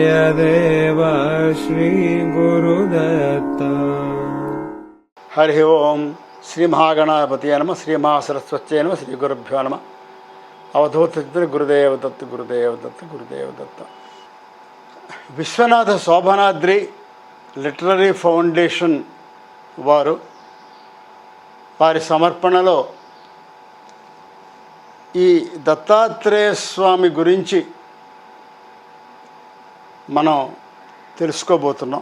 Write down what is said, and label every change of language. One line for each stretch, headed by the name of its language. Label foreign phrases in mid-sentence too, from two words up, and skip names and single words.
Sanskrit: गुरुदेव श्री गुरुदत्त। हरि ओम श्री महागणाधिपतये नमः, श्री महासरस्वत्यै नमः, श्री गुरुभ्यो नमः। अवधूत गुरुदेव दत्त, गुरुदेव दत्त, गुरुदेव दत्त।
Telugu: विश्वनाथ शोभनाद्रि లిటరరీ ఫౌండేషన్ వారి సమర్పణలో ఈ దత్తాత్రేయ స్వామి గురించి మనం తెలుసుకోబోతున్నాం.